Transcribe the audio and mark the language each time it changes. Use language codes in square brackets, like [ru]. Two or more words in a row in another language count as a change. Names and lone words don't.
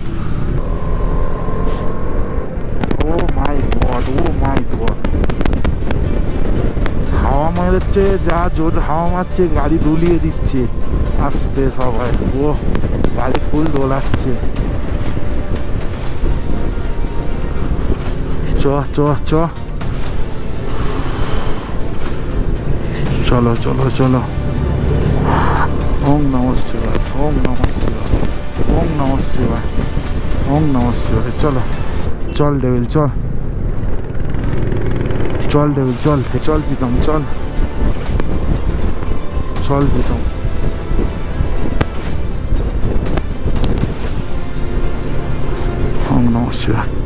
[en] oh my god, oh my god, [bn] হাওয়া মারছে, যা জোর হাওয়া মারছে, গাড়ি দুলিয়ে দিচ্ছে আস্তে সবাই। ও গাড়ি ফুল দোলাচ্ছে। চ চ চ, চলো চলো চলো। [sa] ওম নমঃ শিবায়, ওম নমঃ শিবায়, ওম নমঃ শিবায়, ওম নমঃ শিবায়। [bn] চলো চল ডেভিল চল, চল ডেভিল চল, চল প্রীতম চল, চল প্রীতম। [sa] ওম নমঃ শিবায়।